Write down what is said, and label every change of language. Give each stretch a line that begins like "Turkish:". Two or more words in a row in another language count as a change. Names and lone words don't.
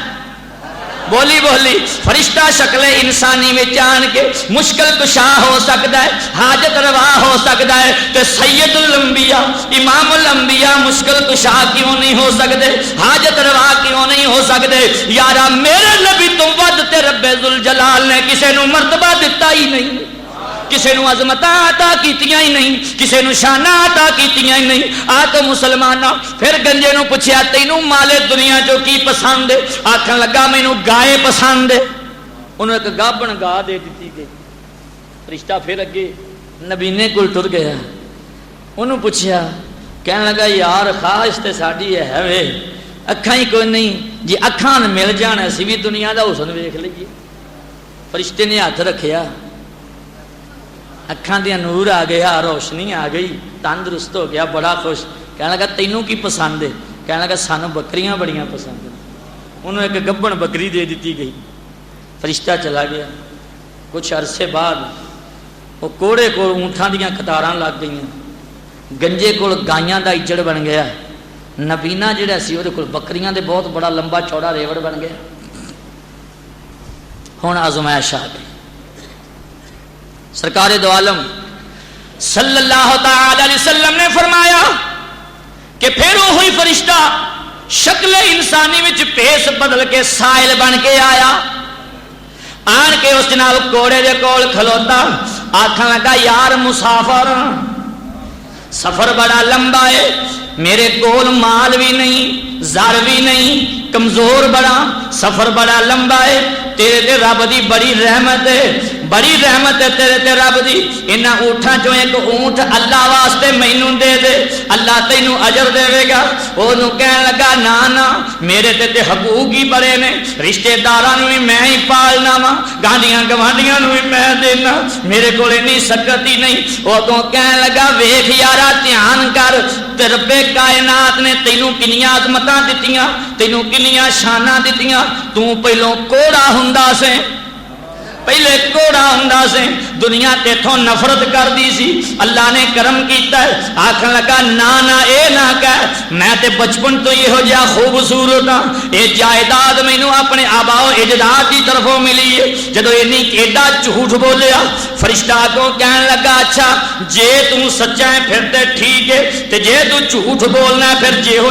Punjabi: بولی بولی.
Urdu: فرشتہ شکل انسانی میں جان کے مشکل کشا ہو سکتا ہے، حاجت روا ہو سکتا ہے. کہ سید الانبیاء امام الانبیاء مشکل کشا کیوں نہیں ہو سکتے، حاجت روا کیوں نہیں ہو سکتے؟
Punjabi: یارا میرے نبی تو ود تے رب ذوالجلال نے کسے نو مرتبہ دتا ہی نہیں، کسے نو عظمتاں عطا کیتیاں ہی نہیں، کسے نو شاناں عطا کیتیاں ہی نہیں. آ تو مسلماناں پھر گنجے نو پوچھیا تینوں مال دنیا جو کی پسند ہے؟ آکھن لگا مینوں گائے پسند ہے. انہوں ایک گابن گا دے دیتی گئی. فرشتہ پھر اگے نبینے کول ٹر گیا. انہوں پوچھیا، کہنے لگا یار خواہش تے ساڈی ہے وے، اکھاں ہی کوئی نہیں جی اکھاں مل جان اسی بھی دنیا دا حسن ویکھ لئیے فرشتے نے ہاتھ رکھیا اکھاں دیا نور آ گیا روشنی آ گئی تندرست ہو گیا بڑا خوش کہنے لگا تینوں کی پسند ہے کہنے لگا سانو بکریاں بڑیاں پسند ہیں انہوں ایک گبن بکری دے دیتی گئی فرشتہ چلا گیا کچھ عرصے بعد وہ کوڑے کو اونٹاں دیاں قطاراں لگ گئیں گنجے کو گائیاں دا اجڑ بن گیا نبینا جڑا سی وہ بکریاں دے بہت بڑا لمبا چوڑا ریوڑ بن گیا ہن آزمائش آ گئی سرکار دو عالم
Arabic: صلی اللہ تعالی علیہ وسلم
Punjabi: نے فرمایا کہ پھر وہی فرشتہ شکل انسانی وچ پیس بدل کے سائل بن کے آیا آن کے اس جناب کوڑے دے کول کھلوتا آکھن لگا یار مسافر سفر بڑا لمبا ہے میرے کول مال بھی نہیں زر بھی نہیں کمزور بڑا سفر بڑا لمبا ہے تیرے تے رب دی بڑی رحمت ہے بڑی رحمت ہے تیرے تے رب دی انہاں اونٹاں چوں ایک اونٹ اللہ واسطے مینوں دے دے اللہ تینوں اجر دے گا اونوں کہن لگا نا نا میرے تے حقوق ہی بڑے نے رشتہ داراں نوں بھی میں ہی پالنا وا گاندیاں گوانڈیاں نوں بھی میں دینا میرے کول اتنی سکت ہی نہیں اودوں کہن لگا ویکھ یارا دھیان کر تے رب کائنات نے تینوں کنیاں عظمتاں دتیاں تینوں کنیاں شاناں دتیاں تو پہلوں کوڑا ہوندا سے پہلے کوڑا ہوندا سے دنیا تیتھوں نفرت کر دی سی اللہ نے کرم کیتا ہے آکھن لگا نا نا اے نہ کہہ میں تے بچپن تو یہ ہو جا خوبصورت ہاں اے جائیداد مینوں اپنے آبا و اجداد دی طرفوں ملی ہے جدوں اینی ایڈا جھوٹ بولیا فرشتہ کو کہن لگا اچھا جے تو سچا ہے پھر تے ٹھیک ہے تے جے تو جھوٹ بولنا ہے پھر جے ہو